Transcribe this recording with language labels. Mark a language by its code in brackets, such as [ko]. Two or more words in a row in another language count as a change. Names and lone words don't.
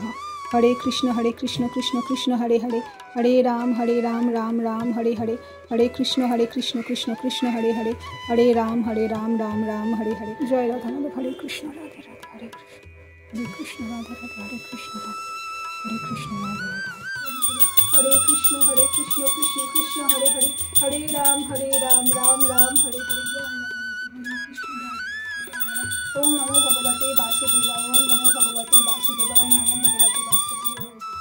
[sa] হরে কৃষ্ণ কৃষ্ণ কৃষ্ণ হরে হরে, হরে রাম রাম রাম হরে হরে, হরে কৃষ্ণ কৃষ্ণ কৃষ্ণ হরে হরে, হরে রাম রাম রাম হরে হরে। জয় রাধা মাধব। হরে কৃষ্ণ রাধে রাধে, হরে কৃষ্ণ রাধে রাধে, হরে কৃষ্ণ রাধে, হরে কৃষ্ণ রাধে রাধে, হরে কৃষ্ণ কৃষ্ণ কৃষ্ণ হরে হরে, হরে রাম রাম রাম হরে হরে। ওম নমো ভগবতে বাসুদেবায়, ওম নমো ভগবতে বাসুদেবায়, ওম নমো ভগবতে বাসুদেবায়।